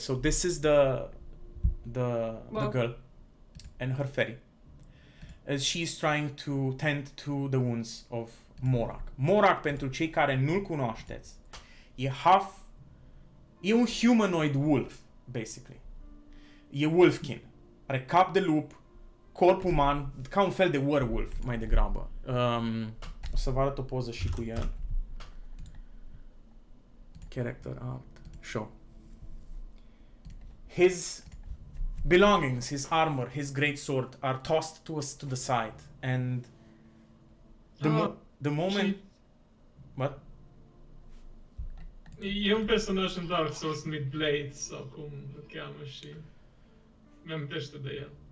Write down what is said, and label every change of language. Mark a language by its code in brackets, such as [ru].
[en] So this is the girl and her fairy. As she is trying to tend to the wounds of Morak. [ro] Morak, pentru cei care nu-l cunoașteți, e un humanoid wolf, basically. E wolfkin. Are cap de lup, corp uman, ca un fel de werewolf, mai degrabă. O să vă arăt o poză și cu el. [en] Character art. Show. His belongings, his armor, his great sword are tossed to the side, and the moment. What? [ro] E un personaj în Dark Souls numit Blades, sau cum îl cheamă, și mi-amintește de el.